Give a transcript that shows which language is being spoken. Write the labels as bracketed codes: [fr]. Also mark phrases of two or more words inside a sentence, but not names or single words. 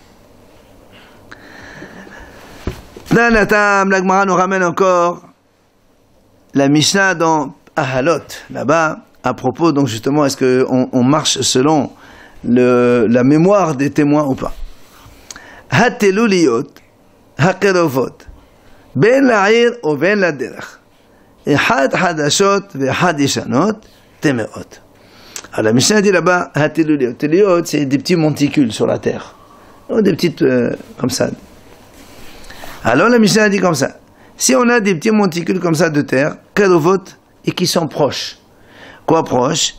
[fr] Dans la table, la Gemara nous ramène encore la Mishnah dans Ahalot, là-bas, à propos, donc justement, est-ce qu'on marche selon la mémoire des témoins ou pas? [he] התלוליות, הקרובות. בין לעיר ובין לדרך. אחד חדשות ואחד ישנות, טמאות. [fr] Alors la Mishnah dit là-bas, Hateluliot. Hateluliot, c'est des petits monticules sur la terre. Des petites, comme ça. Alors la Mishnah dit comme ça. Si on a des petits monticules comme ça de terre, kadovot, et qui sont proches. Quoi proches?